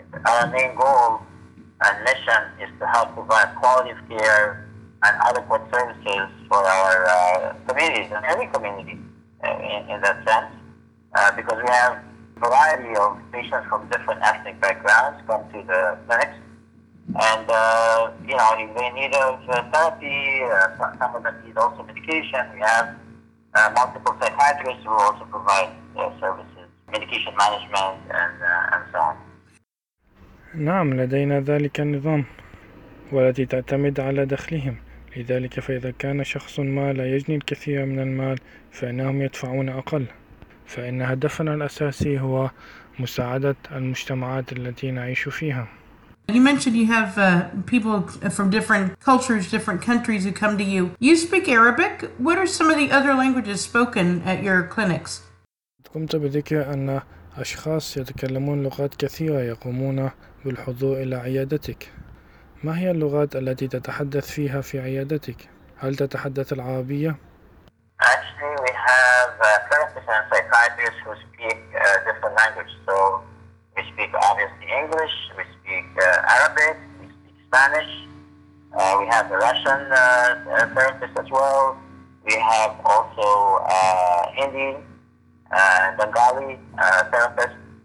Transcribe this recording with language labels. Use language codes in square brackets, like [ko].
[en] Our main goal and mission is to help provide quality of care and adequate services for our communities, and any community in that sense, because we have a variety of patients from different ethnic backgrounds come to the clinics, and if they need therapy, some of them need also medication, we have multiple psychiatrists who also provide services, medication management, and so on. [ar] نعم لدينا ذلك النظام والتي تعتمد على دخلهم. لذلك فإذا كان شخص ما لا يجني الكثير من المال فإنهم يدفعون أقل. فإن هدفنا الأساسي هو مساعدة المجتمعات التي نعيش فيها. [en] You mentioned you have people from different cultures, different countries who come to you. You speak Arabic. What are some of the other languages spoken at your clinics? [ar] قمت بذكر أن أشخاص يتكلمون لغات كثيرة يقومون بالحضور إلى عيادتك. ما هي اللغات التي تتحدث فيها في عيادتك؟ هل تتحدث العربية؟ [en] Actually, we have therapists and psychiatrists who speak different languages. So we speak obviously English, we speak Arabic, we speak Spanish. We have a Russian therapist as well. We have also Hindi, Bengali therapist.